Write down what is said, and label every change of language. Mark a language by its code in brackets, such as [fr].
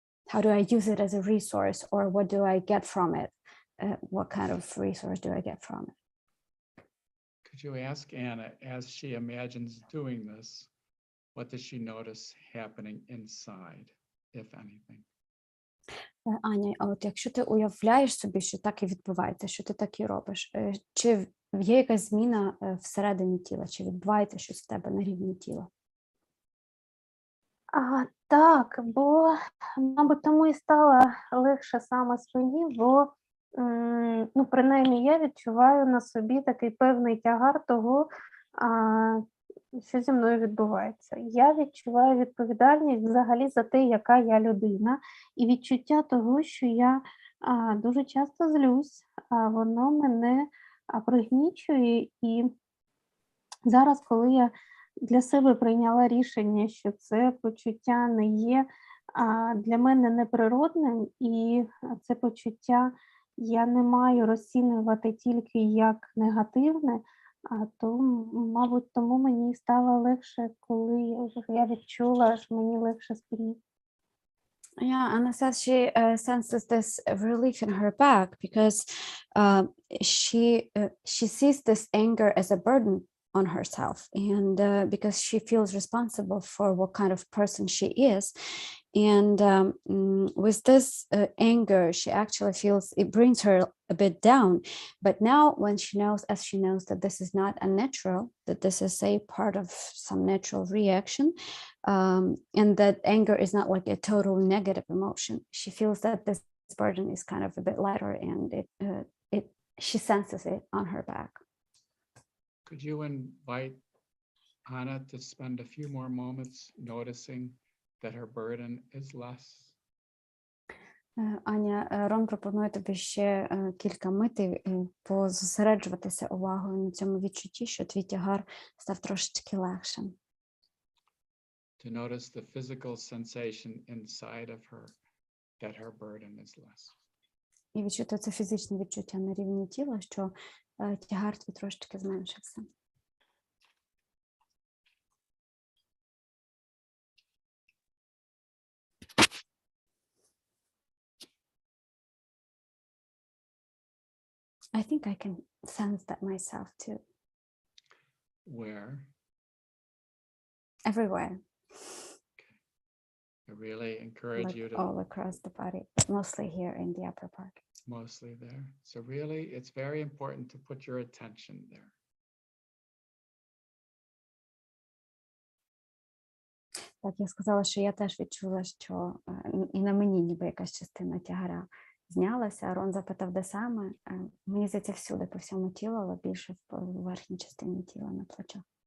[en] How do I use it as a resource, or what do I get from it? What kind of resource do I get from it? Could you ask Anna, as she imagines doing this, what does she notice happening inside, if anything? [uk] Аня, а от якщо ти уявляєш собі, що так і відбувається, що ти так і робиш, чи є якась зміна всередині тіла, чи відбувається щось в тебе на рівні тіла? Так, бо, мабуть, тому і стало легше саме спині, бо, ну, принаймні, я відчуваю на собі такий певний тягар того, що зі мною відбувається. Я відчуваю відповідальність взагалі за те, яка я людина, і відчуття того, що я дуже часто злюсь, воно мене пригнічує. І зараз, коли я для себе прийняла рішення, що це почуття не є для мене неприродним, і це почуття я не маю розцінювати тільки як негативне, то, мабуть, тому мені стало легше, коли я відчула, що мені легше спині. [en] Yeah, Anna says she senses this relief in her back because she sees this anger as a burden on herself, and because she feels responsible for what kind of person she is. And with this anger, she actually feels it brings her a bit down. But now when she knows, as she knows that this is not unnatural, that this is a part of some natural reaction, and that anger is not like a total negative emotion, she feels that this burden is kind of a bit lighter, and she senses it on her back. Could you invite Anna to spend a few more moments noticing that her burden is less? [uk] Аня, Рон пропонує тобі ще кілька митей позосереджуватися увагою на цьому відчутті, що твій тягар став трошечки легшим. [en] To notice the physical sensation inside of her that her burden is less. [uk] І відчути це фізичне відчуття на рівні тіла, що тягар твій трошечки зменшився. [en] I think I can sense that myself too. Where? Everywhere. I really encourage Like you to all across the body, but mostly here in the upper part. mostly there. So really, it's very important to put your attention there. [uk] Так, я сказала, що я теж відчула, що і на мені ніби якась частина тягара знялася. Рон запитав, де саме. Мені здається, всюди, по всьому тілу, але більше в верхній частині тіла, на плечах.